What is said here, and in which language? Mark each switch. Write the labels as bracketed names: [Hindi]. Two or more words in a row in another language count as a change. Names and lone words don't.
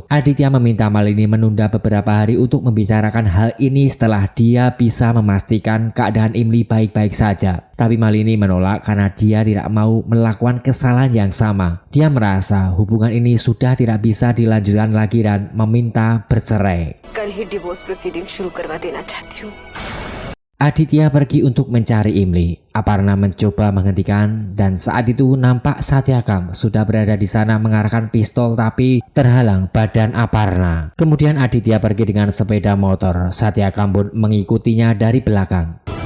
[Indonesian] Aditya meminta Malini menunda beberapa hari untuk membicarakan hal ini setelah dia bisa memastikan keadaan Imli baik-baik saja. Tapi Malini menolak karena dia tidak mau melakukan kesalahan yang sama. Dia merasa hubungan ini sudah tidak bisa dilanjutkan lagi dan meminta bercerai. [Hindi] कल ही [English] divorce proceeding [Hindi] शुरू करवा देना चाहती हूँ। [Indonesian] Aditya pergi untuk mencari Imli. Aparna mencoba menghentikan dan saat itu nampak Satyakam sudah berada di sana mengarahkan pistol tapi terhalang badan Aparna. Kemudian Aditya pergi dengan sepeda motor. Satyakam pun mengikutinya dari belakang.